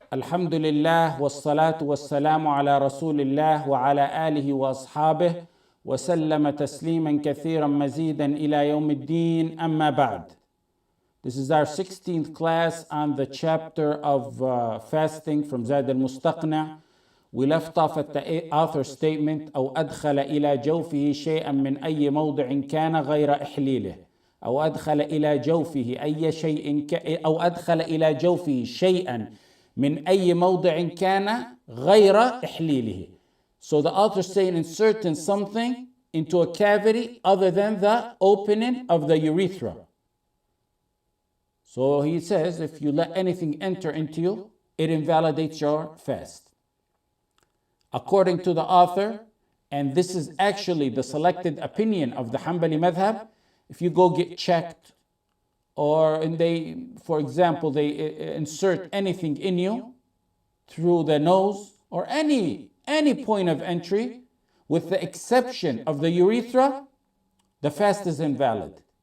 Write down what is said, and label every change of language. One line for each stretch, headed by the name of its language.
Arabic: الحمد لله والصلاة والسلام على رسول الله وعلى آله وأصحابه وسلم تسليما كثيرا مزيدا إلى يوم الدين أما بعد.
English: This is our 16th class on the chapter of fasting from Zaad al-Mustaqni. We left off at the author's statement
Arabic: أو أدخل إلى جوفه شيئا من أي موضع كان غير إحليله أو أدخل إلى جوفه أي شيء أو أدخل إلى جوفه شيئا من أي موضع كان غير إحليله.
English: So the author is saying inserting something into a cavity other than the opening of the urethra. So he says if you let anything enter into you, it invalidates your fast. According to the author, and this is actually the selected opinion of the Hanbali madhab, if you go get checked, for example, they insert anything in you through the nose or any point of entry, with the exception of the urethra, the fast is invalid.